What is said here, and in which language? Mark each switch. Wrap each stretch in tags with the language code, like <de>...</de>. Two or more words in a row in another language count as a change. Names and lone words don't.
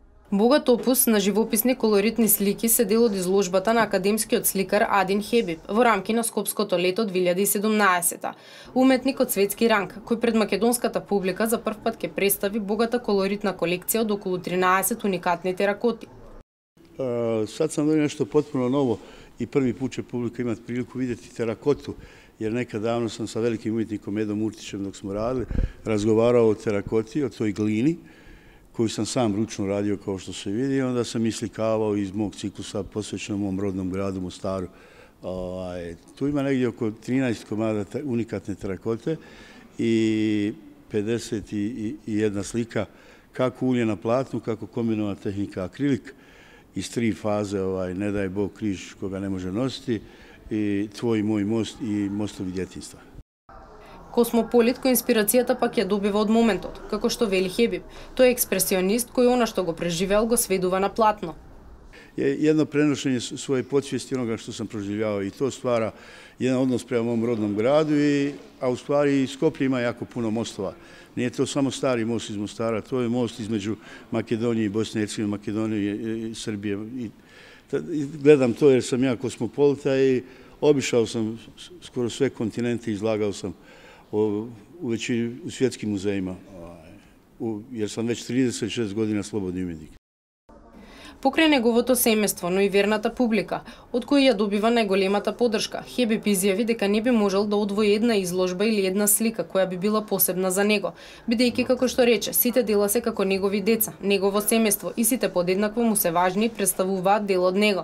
<mk>Богат опус на живописни колоритни слики се дел од изложбата на академскиот сликар Адин Хебиб во рамки на Скопското лето 2017. Уметник од светски ранг, кој пред македонската публика за прв пат ќе представи богата колоритна колекција од околу 13 уникатни теракоти.</mk> <bs>Сад сам донio нешто потpuno ново и први пут ќе публика имат прилику видети теrakоtu, jer nekad davno sam sa velikim umjetnikom Edom Urtićem dok smo radili razgovarao o terakoti, o toj glini koju sam sam ručno radio kao što se vidi, onda sam islikavao iz mog ciklusa posvećenom mom rodnom gradu Mostaru. Tu ima negdje oko 13 komada unikatne terakote i 51 slika, kako ulje na platnu, kako kombinovana tehnika akrilik iz 3 faze, ne daj Bog križ koga ne može nositi, i Tvoj i moj most i mostovi djetinjstva.</bs> <mk>Космополит кој инспирацијата пак ја добива од моментот, како што вели Хебиб. Тој е експресионист кој она што го преживеал го сведува на платно.</mk> <bs>Jedno prenošenje svoje podsvijesti onoga što sam proživljavao i to stvara jedan odnos prema mom rodnom gradu, a u stvari Skoplje ima jako puno mostova. Nije to samo stari most iz Mostara, to je most između Makedonije i Bosne i Hercegovine, Makedonije i Srbije. Gledam to jer sam ja kosmopolita i obišao sam skoro sve kontinente, izlagao sam u svjetskim muzejima, jer sam već 36 godina slobodni umjetnik.</bs> <mk>Покрај неговото семејство, но и верната публика, од кој ја добива најголемата поддршка, Хебиб изјави дека не би можел да одвои една изложба или една слика која би била посебна за него, бидејќи, како што рече, сите дела се како негови деца, негово семејство и сите подеднакво му се важни и представуваат дел од него.</mk>